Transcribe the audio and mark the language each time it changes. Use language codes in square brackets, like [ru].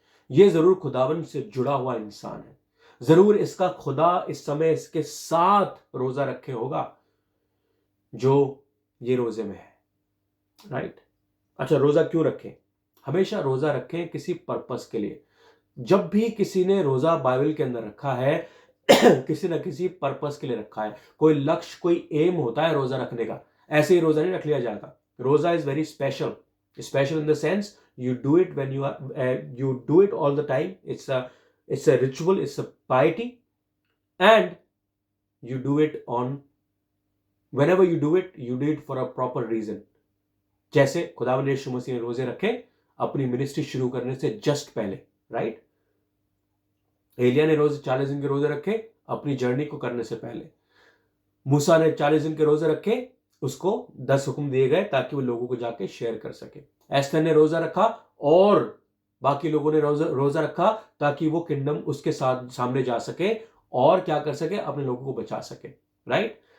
[hi] ये जरूर खुदावन से जुड़ा हुआ इंसान है, जरूर इसका खुदा इस समय इसके साथ रोजा रखे होगा जो ये रोजे में है, राइट? अच्छा, रोजा क्यों रखें? हमेशा रोजा रखें किसी पर्पस के लिए। जब भी किसी ने रोजा बाइबल के अंदर रखा है किसी न किसी पर्पस के लिए रखा है, कोई लक्ष्य, कोई एम होता है रोजा रखने का। ऐसे ही रोजा नहीं रख लिया जाता। [en] Roza is very special, special in the sense you do it when you do it all the time. It's a ritual, it's a piety, and you do it whenever you do it for a proper reason. [hi] जैसे खुदावंद यीशु मसीह ने रोजे रखे अपनी ministry शुरू करने से just पहले, राइट? एलिया ने रोज 40 दिन के रोजे रखे अपनी जर्नी को करने से पहले। मूसा ने 40 दिन के रोजे रखे, उसको 10 हुक्म दिए गए ताकि वो लोगों को जाके शेयर कर सके। एस्थर ने रोजा रखा और बाकी लोगों ने रोजा रखा ताकि वो किंगडम उसके साथ सामने जा सके और क्या कर सके, अपने लोगों को बचा सके, राइट?